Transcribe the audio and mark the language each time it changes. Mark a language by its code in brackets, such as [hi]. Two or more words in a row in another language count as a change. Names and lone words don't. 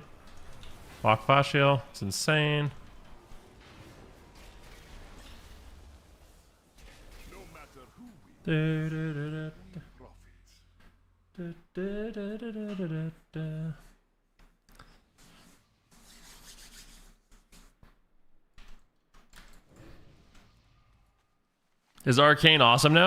[en] Lock flash heal. It's insane. No matter who wins, Du-du-du-du. profits. Du-du-du-du-du-du. Is Arcane awesome now?